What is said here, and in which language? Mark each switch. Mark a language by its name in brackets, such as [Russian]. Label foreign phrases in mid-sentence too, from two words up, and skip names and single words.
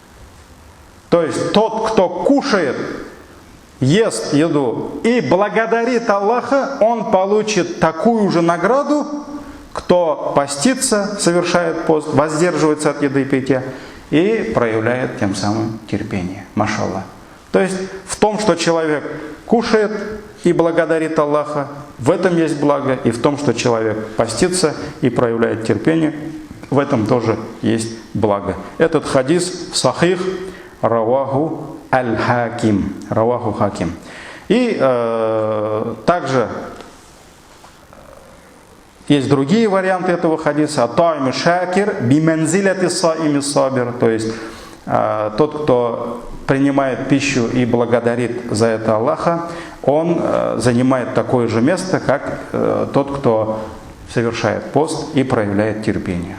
[Russian] То есть тот, кто кушает, ест еду и благодарит Аллаха, он получит такую же награду, кто постится, совершает пост, воздерживается от еды и питья и проявляет тем самым терпение. Машаллах. То есть в том, что человек кушает и благодарит Аллаха, в этом есть благо, и в том, что человек постится и проявляет терпение, в этом тоже есть благо. Этот хадис [Arabic] صحيح رواه الحاكم. رواه الحاكم. [Russian] И также есть другие варианты этого хадиса. [Arabic] الطاعم الشاكر بمنزلة الصائم الصابر. [Russian] То есть тот, кто принимает пищу и благодарит за это Аллаха, он занимает такое же место, как тот, кто совершает пост и проявляет терпение.